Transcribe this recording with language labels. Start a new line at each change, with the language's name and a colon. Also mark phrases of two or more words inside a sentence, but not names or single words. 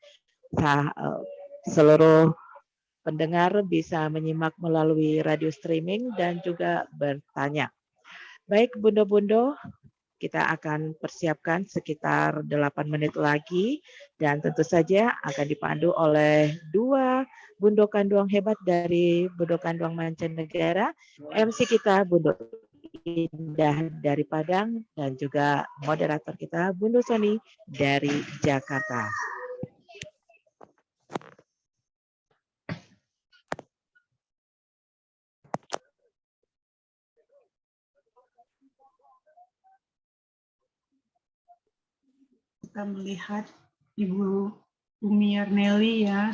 Indonesian: Seluruh pendengar bisa menyimak melalui radio streaming dan juga bertanya. Baik Bundo-bundo, kita akan persiapkan sekitar 8 menit lagi dan tentu saja akan dipandu oleh dua Bundokan Duang hebat dari Bundokan Duang Mancanegara, MC kita Bundo Indah dari Padang dan juga moderator kita Bundo Sony dari Jakarta. Kita melihat Ibu Umi Yarneli ya.